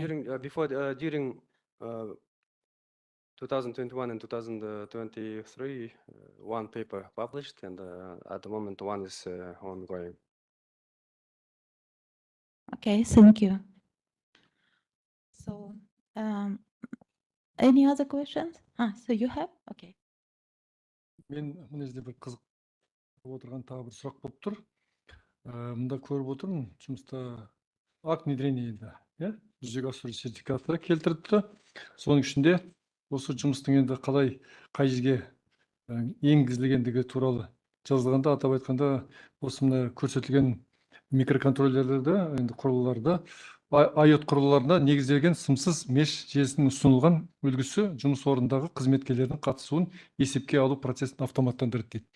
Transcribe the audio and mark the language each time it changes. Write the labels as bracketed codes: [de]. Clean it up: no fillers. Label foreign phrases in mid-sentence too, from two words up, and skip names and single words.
[en] During 2021 and 2023, one paper published, and at the moment one is ongoing. Okay, thank you. So, any other questions? So you have? Okay. [kk] Мен мына жерде бір қызық отырған тағы бір сұрақ болып тұр. Мында көріп отырмын, жұмыста [ru] акт внедрения [kk] енді, иә, жүзеге асыру сертификаттары келтіріпті. Соның ішінде осы жұмыстың енді қалай қай жерге енгізілгендігі туралы жазылғанда, атап айтқанда, осы мына көрсетілген микроконтроллерлерді, енді құрылғыларда IoT құрылғыларына негізделген сымсыз меш желісінің ұсынылған үлгісі жұмыс орнындағы қызметкерлердің қатысуын есепке алу процесін автоматтандырады дейді.